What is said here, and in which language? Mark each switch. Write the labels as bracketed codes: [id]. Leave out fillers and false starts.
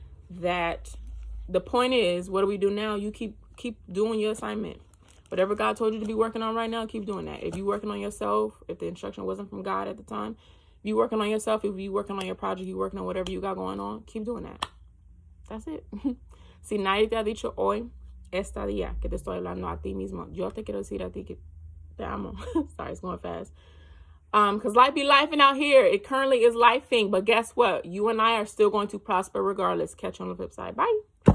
[en] That the point is, what do we do now? You keep doing your assignment. Whatever God told you to be working on right now, keep doing that. If you're working on yourself, if the instruction wasn't from God at the time, if you're working on yourself, if you're working on your project, you're working on whatever you got going on, keep doing that. That's it. [es] Si nadie te ha dicho hoy, este día que te estoy hablando a ti mismo, yo te quiero decir a ti que te amo. [en] Sorry, it's going fast. Because life be lifing out here. It currently is lifing, but guess what? You and I are still going to prosper regardless. Catch you on the flip side. Bye.